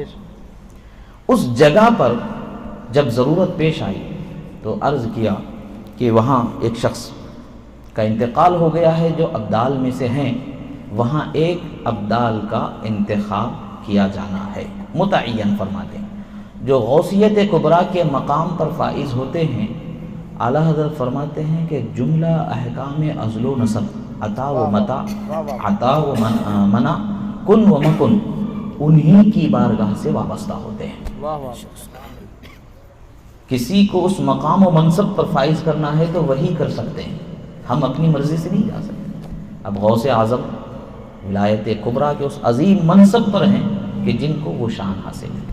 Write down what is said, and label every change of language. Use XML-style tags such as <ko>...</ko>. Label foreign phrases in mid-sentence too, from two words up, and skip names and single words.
<ur>اس جگہ پر جب ضرورت پیش آئی تو عرض کیا کہ وہاں ایک شخص کا انتقال ہو گیا ہے جو ابدال میں سے ہیں، وہاں ایک ابدال کا انتخاب کیا جانا ہے، متعین فرماتے ہیں۔ جو غوثیت کبریٰ کے مقام پر فائز ہوتے ہیں، اعلیٰ حضرت فرماتے ہیں کہ جملہ احکام ازل و نسب، عطا و متا، عطا و منع، کن و مکن، انہی کی بارگاہ سے وابستہ ہوتے ہیں۔ واہ واہ کسی کو اس مقام و منصب پر فائز کرنا ہے تو وہی کر سکتے ہیں، ہم اپنی مرضی سے نہیں جا سکتے۔ اب غوث اعظم ولایت کبریٰ کے اس عظیم منصب پر ہیں کہ جن کو وہ شان حاصل ہے۔</ur>